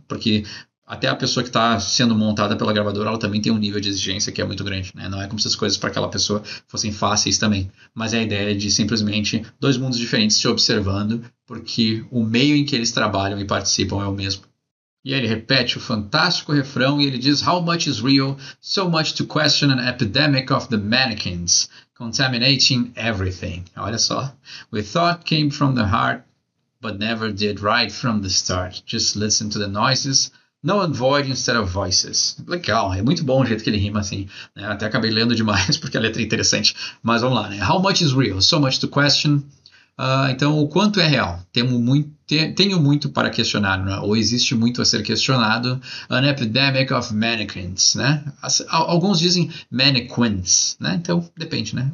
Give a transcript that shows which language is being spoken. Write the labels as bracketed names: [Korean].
[Portuguese] Porque até a pessoa que está sendo montada pela gravadora, ela também tem um nível de exigência que é muito grande, né? Não é como se as coisas para aquela pessoa fossem fáceis também. Mas é a ideia de simplesmente dois mundos diferentes se observando, porque o meio em que eles trabalham e participam é o mesmo. E aí ele repete o fantástico refrão e ele diz: [English] How much is real? So much to question an epidemic of the mannequins, contaminating everything. [Portuguese] Olha só. [English] We thought came from the heart, but never did right from the start. Just listen to the noises. No and void instead of voices. [Portuguese] Legal, é muito bom o jeito que ele rima assim, né? Até acabei lendo demais porque a letra é interessante. Mas vamos lá, né? [English] How much is real? So much to question. [Portuguese] Então, o quanto é real? Tenho muito para questionar, né? Ou existe muito a ser questionado. [English] An epidemic of mannequins, [Portuguese] né? Alguns dizem mannequins, né? Então, depende, né?